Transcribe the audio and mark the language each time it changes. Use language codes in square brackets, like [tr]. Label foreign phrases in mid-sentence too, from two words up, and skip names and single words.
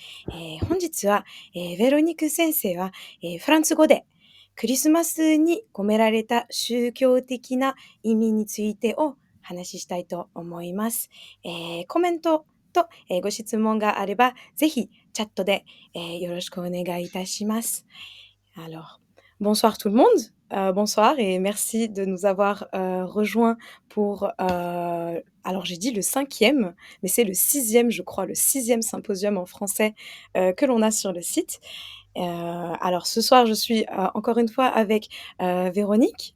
[ja] 本日は、ベロニク先生は、フランス語でクリスマスに込められた宗教的な意味についてを話ししたいと思います。コメントと、ご質問があれば、ぜひチャットで、よろしくお願いいたします。 [fr] Alors, bonsoir tout le monde. Bonsoir et merci de nous avoir rejoints pour, alors j'ai dit le cinquième, mais c'est le sixième, je crois, le sixième symposium en français que l'on a sur le site. Alors ce soir, je suis encore une fois avec Véronique.